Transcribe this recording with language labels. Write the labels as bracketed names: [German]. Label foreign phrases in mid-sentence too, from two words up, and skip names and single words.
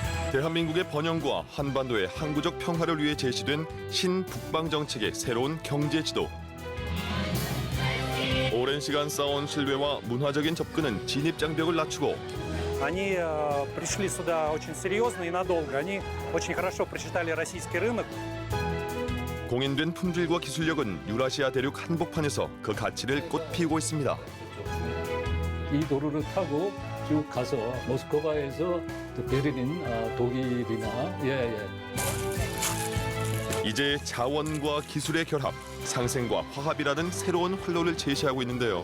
[Korean] 대한민국의 번영과 한반도의 항구적 평화를 위해 제시된 신북방 정책의 새로운 경제 지도. 오랜 시간 쌓아온 신뢰와 문화적인 접근은 진입 장벽을 낮추고 [Russian] Они пришли сюда очень серьезно и надолго. Они очень хорошо прочитали российский рынок. [Korean] 공인된 품질과 기술력은 유라시아 대륙 한복판에서 그 가치를 꽃피우고 있습니다. 이 도로를 타고 쭉 가서 모스크바에서 또 베를린, 독일이나 이제 자원과 기술의 결합, 상생과 화합이라는 새로운 활로를 제시하고 있는데요.